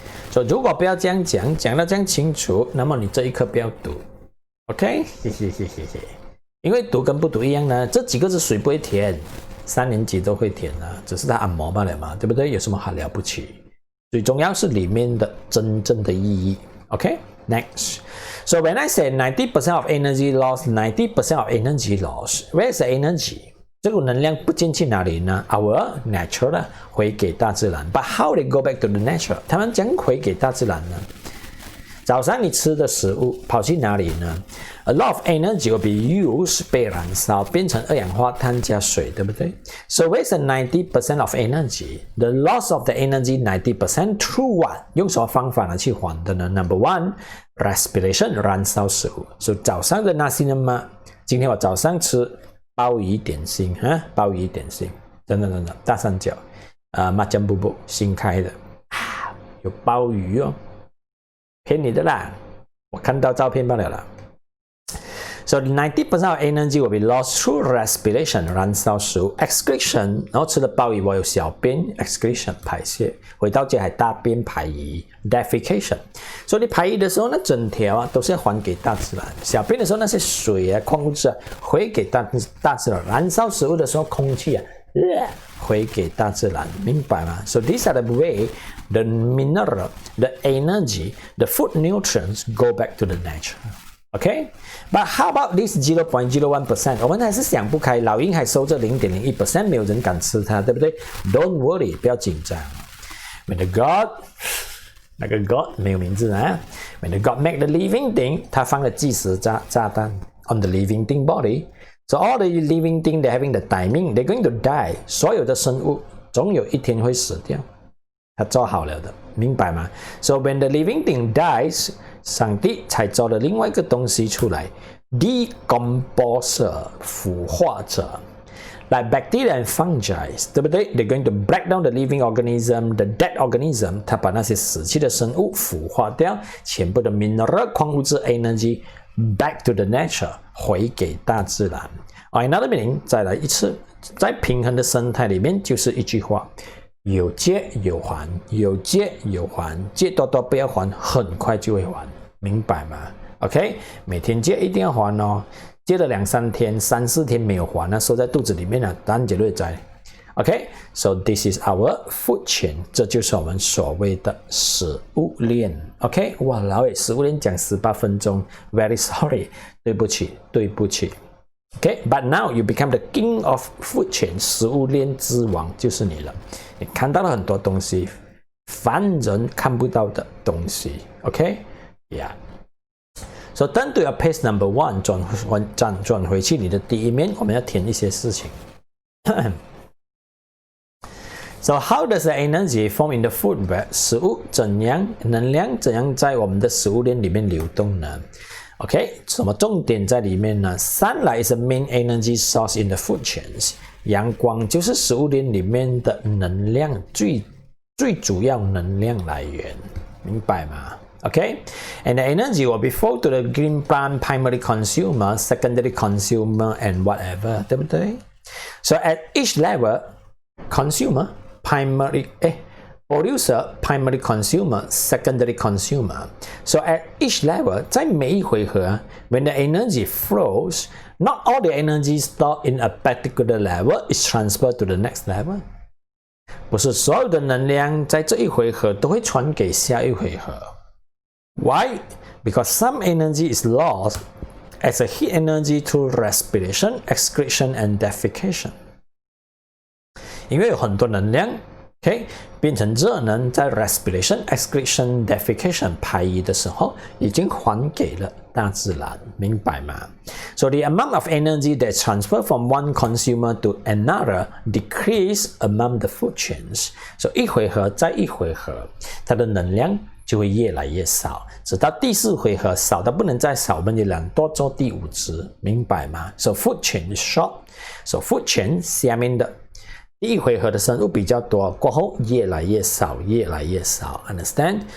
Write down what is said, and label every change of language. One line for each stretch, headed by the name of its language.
Chinese: 所以如果不要这样讲得这样清楚，那么你这一课不要读 ，OK？ 谢谢。因为读跟不读一样呢，这几个字谁不会填？3年级都会填啊，只是它按摩罢了嘛，对不对？有什么好了不起？最重要是里面的真正的意义 ，
English: OK？Next. So when I say 90% of energy loss, 90% of energy loss, where is the energy?
Chinese: 这个能量不见去哪里呢 ？
English: Our nature
Chinese: 回给大自然。
English: But how they go back to the nature?
Chinese: 他们怎样回给大自然呢？早上你吃的食物跑去哪里呢 ？
English: A lot of energy will be used
Chinese: 被燃烧，变成二氧化碳加水，对不对 ？
English: So where's the 90% of energy? The loss of the energy 90% through what?
Chinese: 用什么方法来去还的呢 ？
English: Number 1, respiration
Chinese: 燃烧食物。 So 早上的那些呢嘛，今天我早上吃鲍鱼点心哈，鲍鱼点心，真的大三角麻酱布布新开的有鲍鱼哦。骗你的啦，我看到照片罢了啦。 So 90% of energy will be lost through respiration 燃烧食物 excretion 然后吃了鲍鱼我有小便 excretion 排泄回到家还大便排遗 defecation 所以你排遗的时候呢整条啊都是要还给大自然小便的时候那些水啊矿物质啊回给大自然燃烧食物的时候空气啊回给大自然明白吗
English: So these are the way the mineral, the energy, the food nutrients go back to the nature. Okay? But how about this 0.01%?
Chinese: 我们还是想不开，老鹰还收着 0.01%， 没有人敢吃它，对不对 ？
English: Don't worry，
Chinese: 不要紧张。
English: When the God，
Chinese: 那个 God 没有名字啊。
English: When the God make the living thing，
Chinese: 他放了计时炸弹
English: on the living thing body. So all the living thing they're having the timing, they're going to die.
Chinese: 所有的生物总有一天会死掉。他做好了的，明白吗 ？
English: So when the living thing dies，
Chinese: 上帝才做了另外一个东西出来 ，decomposer 腐化者 ，
English: like bacteria and fungi，
Chinese: 对不对 ？
English: They're going to break down the living organism, the dead organism，
Chinese: 他把那些死去的生物腐化掉，全部的 mineral 矿物质
English: energy back to the nature
Chinese: 回给大自然。 Another meaning， 再来一次，在平衡的生态里面就是一句话。有借有还，有借有还，借多多不要还，很快就会还，明白吗 ？OK， 每天借一定要还哦，借了2-3天、3-4天没有还，那收在肚子里面了，答案绝对在。
English: OK，so this is our food chain，
Chinese: 这就是我们所谓的食物链。 OK， 哇，老伟，食物链讲18分钟 ，
English: very sorry，
Chinese: 对不起。
English: Okay, but now you become the king of food chain，
Chinese: 食物链之王就是你了。你看到了很多东西，凡人看不到的东西。
English: OK，yeah。 So turn to your page number 1，
Chinese: 转回去你的第一面，我们要填一些事情。
English: So how does the energy form in the food web？
Chinese: 食物能量怎样在我们的食物链里面流动呢？ OK， 什么重点在里面呢 ？
English: Sunlight is the main energy source in the food chains。
Chinese: 阳光就是食物链里面的能量最主要能量来源，明白吗 ？
English: OK，and the energy will be flow to the green plant primary consumer, secondary consumer, and whatever，
Chinese: 对不对 ？
English: So at each level, consumer, primary producer, primary consumer, secondary consumer. So at each level,
Chinese: 在每一回合
English: when the energy flows, not all the energy stored in a particular level is transferred to the next level.
Chinese: 不是所有的能量在这一回合都会传给下一回合。Why?
English: because some energy is lost as a heat energy through respiration, excretion, and defecation.
Chinese: 因为有很多能量 OK 变成热能，在 respiration, excretion, defecation 排遗的时候已经还给了大自然，明白吗？
English: So the amount of energy that transfer from one consumer to another decrease among the food chains.
Chinese: So 一回合再一回合，它的能量就会越来越少，直到第4回合少到不能再少，我们就量多做第5次，明白吗？
English: So food chain is short.
Chinese: So food chain 下面的第1回合的生物比较多，过后越来越少，越来越少 ，
English: understand?